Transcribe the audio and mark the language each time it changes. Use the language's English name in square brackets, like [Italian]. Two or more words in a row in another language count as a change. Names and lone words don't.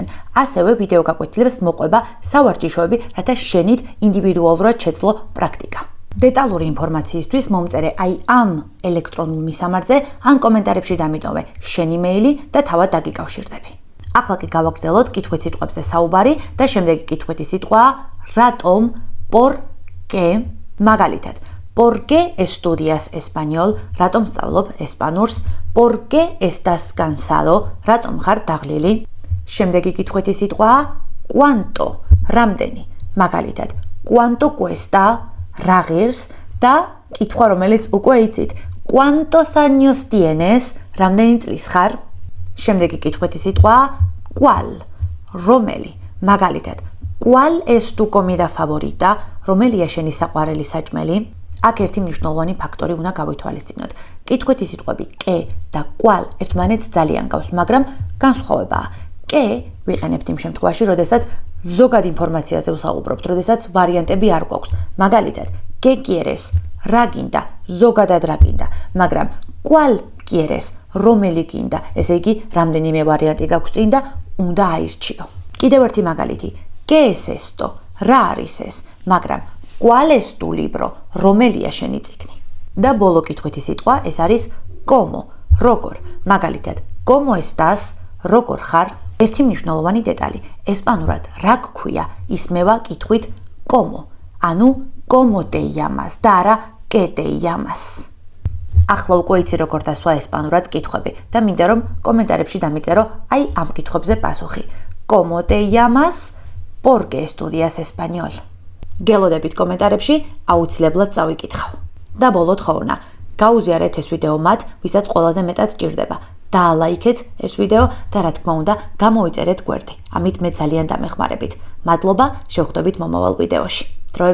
[Georgian] ასევე ვიდეო გაკვეთილებს მოყვება სავარჯიშოები, რათა შენით ინდივიდუალურად შეძლო პრაქტიკა. დეტალური ინფორმაციისთვის მომწერე აი ამ ელექტრონულ მისამართზე, ან კომენტარებში დამიტოვე შენი მეილი და თავად დაგიკავშირდები. ახლა კი გავაგრძელოთ კითხვით სიტყვებზე საუბარი და შემდეგი კითხვითი სიტყვაა რატომ, [Spanish] por qué, მაგალითად ¿Por qué estudias español? [Georgian] რატომ სწავლობ ესპანურს? [Spanish] ¿Por qué estás cansado? [Georgian] რატომ ხარ დაღლილი? შემდეგი კითხვითი სიტყვაა ¿Cuánto? რამდენი? მაგალითად [Spanish] ¿Cuánto cuesta? [Georgian] რა ღირს? და კითხვა რომელიც უკვე იცით [Spanish] ¿Cuántos años tienes? [Georgian] რამდენი წლის ხარ? შემდეგი კითხვითი სიტყვაა ¿Cuál? რომელი? მაგალითად [Spanish] ¿Cuál es tu comida favorita? [Georgian] რომელია შენი საყვარელი საჭმელი? აქ ერთი მნიშვნელოვანი ფაქტორი უნდა გავითვალისწინოთ. კითხვითი სიტყვები კე და ¿Cuál ერთმანეთს ძალიან გავს, მაგრამ განსხვავებაა. კე ვიყენებთ იმ შემთხვევაში, როდესაც ზოგად ინფორმაციაზე ვსაუბრობთ, როდესაც ვარიანტები არ გვაქვს. მაგალითად [Spanish] ¿Qué quieres? [Georgian] რა გინდა? ზოგადად რა გინდა? [Spanish] მაგრამ ¿Cuál quieres? [Georgian] რომელი გინდა? ესე იგი, რამდენიმე ვარიანტი გაქვს წინ და უნდა აირჩიო. კიდევ ერთი მაგალითი [Spanish] ¿Qué es esto? [Georgian] რა არის ეს? [Spanish] მაგრამ ¿Cuál es tu libro? [Georgian] რომელია შენი წიგნი? და ბოლო კითხვითი სიტყვა ეს არის ¿Cómo? როგორ? [Spanish] მაგალითად ¿Cómo estás? [Georgian] როგორ ხარ? ერთი მნიშვნელოვანი დეტალი. ესპანურად რა გქვია ისმევა კითხვით ¿Cómo? [Spanish] ანუ ¿Cómo te llamas? [Georgian] და არა [Spanish] ¿Qué te llamas? [Georgian] ახლა უკვე იცი როგორ დასვა ესპანურად კითხვები და მინდა რომ კომენტარებში დამიწერო აი ამ კითხვებზე პასუხი. [Spanish] ¿Cómo te llamas? ¿Por qué estudias español? [Georgian] გელოდებით კომენტარებში აუცილებლად წავიკითხავ. და ბოლოდ ხოვნა, გაუზიარეთ ეს ვიდეო მათ, ვისაც ყველაზე მეტად ჭირდება. დაალაიქეთ ეს ვიდეო და რა თქმა უნდა, გამოიწერეთ გვერდი. ამით მე ძალიან დამეხმარებით. მადლობა, შევხვდებით მომავალ ვიდეოში.